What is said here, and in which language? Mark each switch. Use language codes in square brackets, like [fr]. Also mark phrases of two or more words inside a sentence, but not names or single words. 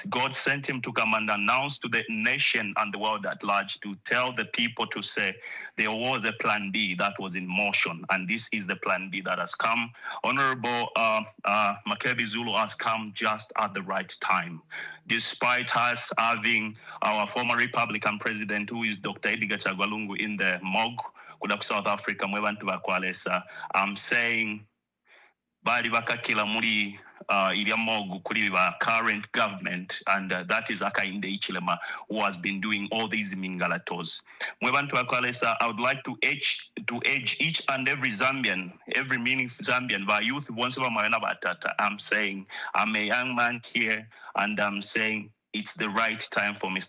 [en] God sent him to come and announce to the nation and the world at large, to tell the people, to say there was a plan B that was in motion, and this is the plan B that has come. Honorable Makebi Zulu has come just at the right time. Despite us having our former Republican president, who is Dr. Edgar Chagwalungu, in the morgue, South Africa, I'm saying, [bem] bali bakakila muri iliamogu kuri ba [en] current government, and that is Hakainde Hichilema, who has been doing all these mingalatos. I would like to urge each and every Zambian, every meaningful Zambian, by youth, I'm saying, I'm a young man here, and I'm saying it's the right time for Mr.